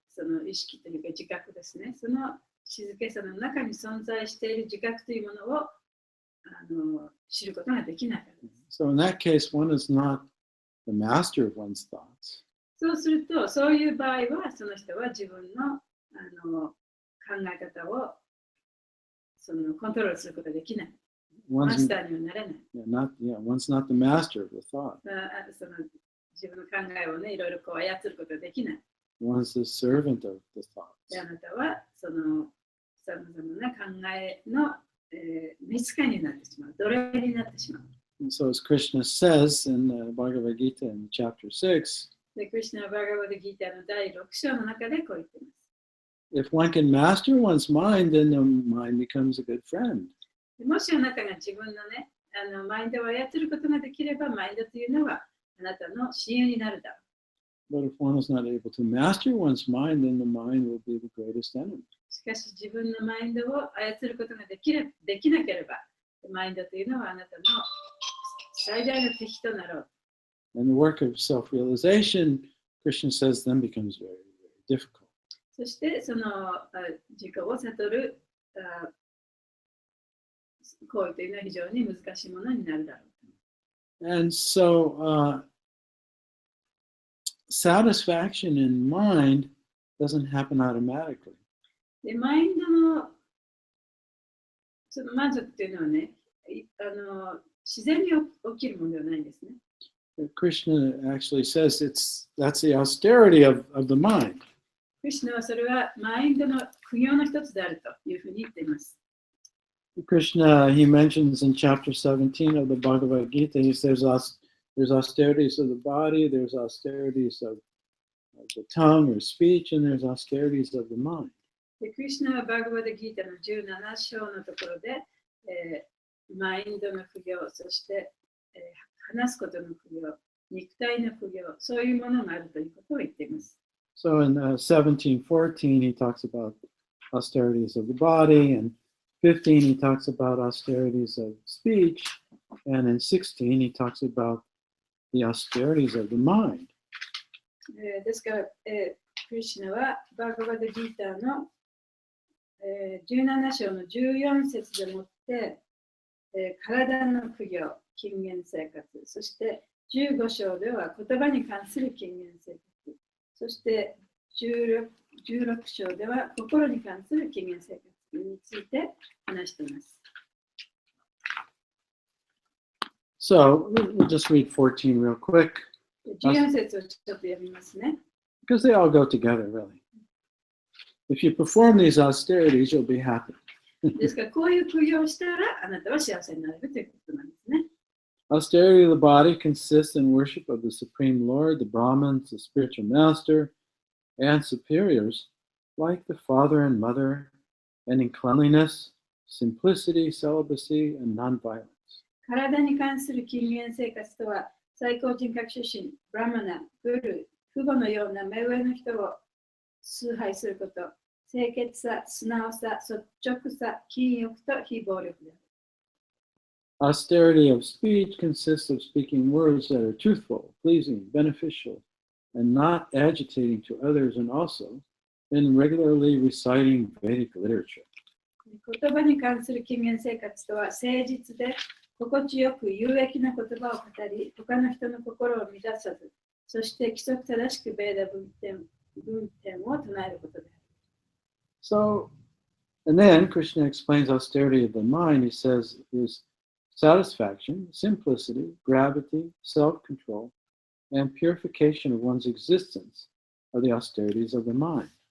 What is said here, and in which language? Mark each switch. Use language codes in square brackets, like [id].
[ja] その意識というか自覚ですね。その静けさの中に存在している自覚というものを知ることができないからです。 [en] So in that case, one is not the master of one's thoughts. [ja] そうすると、そういう場合は、その人は自分の考え方をコントロールすることができない。マ [en] One's, [ja] スターにはなれない。 [en] one's not the master of the thought. [ja] その自分の考えをね、いろいろこう操ることができない。 [en] One's the servant of the thoughts. [ja] で、あなたはさまざまな考えの、召使いになってしまう。奴隷になってしまう。 [en] And so as Krishna says in the Bhagavad Gita in chapter 6, [ja] で、クリシュナ・バガバダ・ギーターの第6章の中でこう言っています。 [en] if one can master one's mind, then the mind becomes a good friend. [ja] もしあなたが自分のね、マインドを操ることができれば、マインドというのはあなたの親友になるだろう。 [en] But if one is not able to master one's mind, then the mind will be the greatest enemy. [ja] しかし自分のマインドを操ることができなければ、マインドというのはあなたの最大の敵となろう。 [en] And the work of self-realization, Krishna says, then becomes very, very difficult. [ja] そしてその自己を悟る行為というのは非常に難しいものになるだろう。 [en] And so satisfaction in mind doesn't happen automatically. [ja] で、マインドのその満足というのはね、自然に起きるものではないんですね。 [en] Krishna actually says that's the austerity of the mind. [ja] クリシュナはそれはマインドの苦行の一つであるというふうに言っています。 [en] Krishna, he mentions in chapter 17 of the Bhagavad Gita, he says there's austerities of the body, there's austerities of the tongue or speech, and there's austerities of the mind. [ja] で、クリシュナはバガバダギータの17章のところで、マインドの苦行、そして、話すことの苦行、肉体の苦行、そういうものがあるということを言っています。 [en] So in 17:14, he talks about austerities of the body, and 15, he talks about austerities of speech, and in 16, he talks about the austerities of the mind. [ja] ですから、クリシュナはバガバダギータの、17章の14節でもって、体の苦行、禁言生活、そして15章では言葉に関する禁言生活、そして16章では心に関する禁言生活について話しています。 [en] So we'll just read 14 real quick. [ja] 14節をちょっと読みますね。 [en] Because they all go together, really. If you perform these austerities, you'll be happy. [ja] ですから、こういう苦行をしたら、あなたは幸せになれるということなんですね。 [en] Austerity of the body consists in worship of the Supreme Lord, the Brahmins, the spiritual master, and superiors, like the father and mother, and in cleanliness, simplicity, celibacy, and nonviolence. [ja] 体に関する禁言生活とは、最高人格出身、ブラマナ、グル、父母のような目上の人を崇拝すること、清潔さ、素直さ、率直さ、禁欲と非暴力である。 [en] Austerity of speech consists of speaking words that are truthful, pleasing, beneficial, and not agitating to others, and also in regularly reciting Vedic literature. [ja] 言葉に関する禁言生活とは、誠実で心地よく有益な言葉を語り、他の人の心を乱さず、そして規則正しくベーダ文典を唱えることである。 [en] So, and then Krishna explains austerity of the mind. He says is satisfaction, simplicity, gravity, self-control, and purification of one's existence are the austerities of the mind.